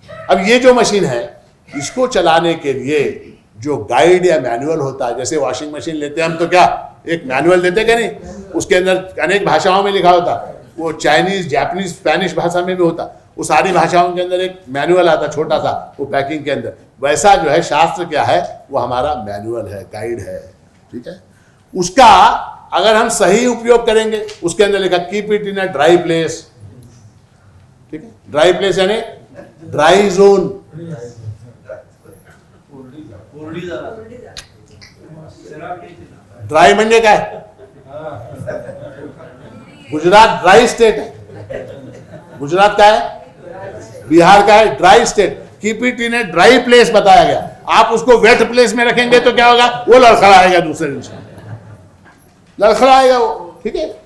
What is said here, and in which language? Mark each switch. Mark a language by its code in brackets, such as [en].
[hi] अब ये जो मशीन है, इसको चलाने के लिए जो गाइड या मैनुअल होता है, जैसे वॉशिंग मशीन लेते हैं हम तो क्या एक मैनुअल देते क्या नहीं, उसके अंदर अनेक भाषाओं में लिखा होता, वो चाइनीज जापानीज स्पेनिश भाषा में भी होता, वो सारी भाषाओं के अंदर एक मैनुअल आता छोटा सा, वो पैकिंग के अंदर। वैसा जो है शास्त्र क्या है, वो हमारा मैनुअल है, गाइड है, ठीक है। उसका अगर हम सही उपयोग करेंगे, उसके अंदर लिखा [en] keep it in a dry place, [hi] ठीक है। ड्राई प्लेस यानी ड्राई जोन, [mr] ड्राई म्हणजे काय? [hi] गुजरात ड्राई स्टेट है, गुजरात का है, बिहार का है, dry state. [en] keep it in a dry place [hi] बताया गया। आप उसको वेट प्लेस में रखेंगे तो क्या होगा? वो लड़खड़ाएगा, दूसरे दिन से लड़खड़ाएगा वो, ठीक है।